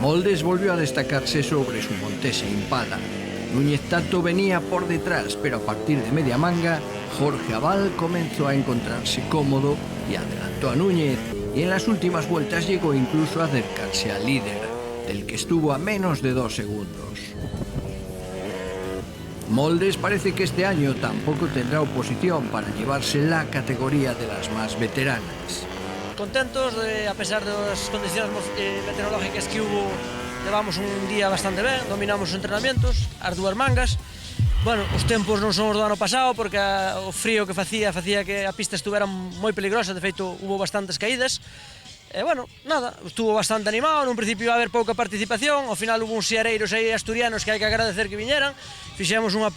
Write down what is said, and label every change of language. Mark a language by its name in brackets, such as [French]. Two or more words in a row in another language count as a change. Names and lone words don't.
[Spanish] Moldes volvió a destacarse sobre su Montesa Impala. Núñez Tato venía por detrás, pero a partir de media manga, Jorge Abal comenzó a encontrarse cómodo y adelantó a Núñez, y en las últimas vueltas llegó incluso a acercarse al líder, del que estuvo a menos de 2 segundos. Moldes parece que este año tampoco tendrá oposición para llevarse la categoría de las más veteranas. Contentos, [Galician] a pesar das condicións meteorológicas que hubo, levamos un día bastante ben, dominamos os entrenamientos, as 2 mangas. Bueno, os tempos non son os do ano pasado porque o frío que facía que a pista estuvera moi peligrosa, de feito hubo bastantes caídas. E bueno, nada, estuvo bastante animado, nun principio [Spanish] iba a haber [Galician] pouca participación, ao final hubo uns siareiros aí asturianos que hai que agradecer que viñeran, fixemos unha